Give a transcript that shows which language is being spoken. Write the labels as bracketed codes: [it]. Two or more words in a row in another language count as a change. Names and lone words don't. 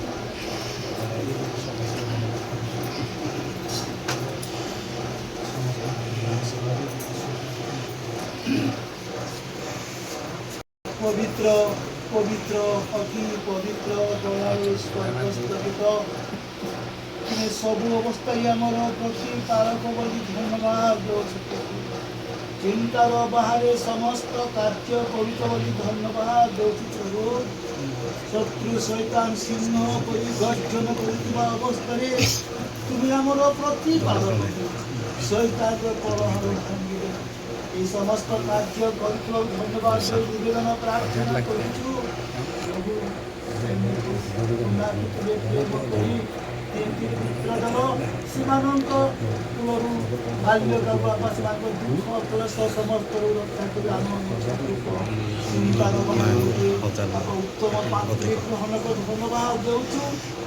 [or] ପବିତ୍ର ପବିତ୍ର ଅତି ପବିତ୍ର ଦୟାଳୁ ସ୍ୱର୍ଗସ୍ଥିତ ତୁମେ ସବୁ ଅବସ୍ଥାରେ ଆମର ପ୍ରତିପାଳକ ବୋଲି ଧନ୍ୟବାଦ ଦେଉଛୁ। ଚିନ୍ତାର ବାହାରେ ସମସ୍ତ କାର୍ଯ୍ୟ କରୁଛ ବୋଲି ଧନ୍ୟବାଦ ଦେଉଛୁ ପ୍ରଭୁ। ଶତ୍ରୁ ଶୈତାନ ସିଂହ ପରି ଗର୍ଜନ କରୁଥିବା ଅବସ୍ଥାରେ তুমি ଆମର ପ୍ରତିପାଳକ ଶୈତାନର ପ୍ରଭାବ ଭାଙ୍ଗିବେ। ଏଇ ସମସ୍ତ କାର୍ଯ୍ୟ করুଥିବାରୁ ଧନ୍ୟବାଦ ଦେଇ ନିବେଦନ ପ୍ରାର୍ଥନା କରୁଛୁ। ପ୍ରଭୁ ସେମାନଙ୍କ କୂଳରୁ ବାଲ୍ୟକାଳ ବାପା ସେମାନଙ୍କ ଦୁଃଖ କ୍ଲେଶ ସମସ୍ତରୁ ରକ୍ଷା କରି ଆମ ଉତ୍ତମ ପାତ୍ରୀ ଗ୍ରହଣ କରି ଧନ୍ୟବାଦ ଦେଉଛୁ।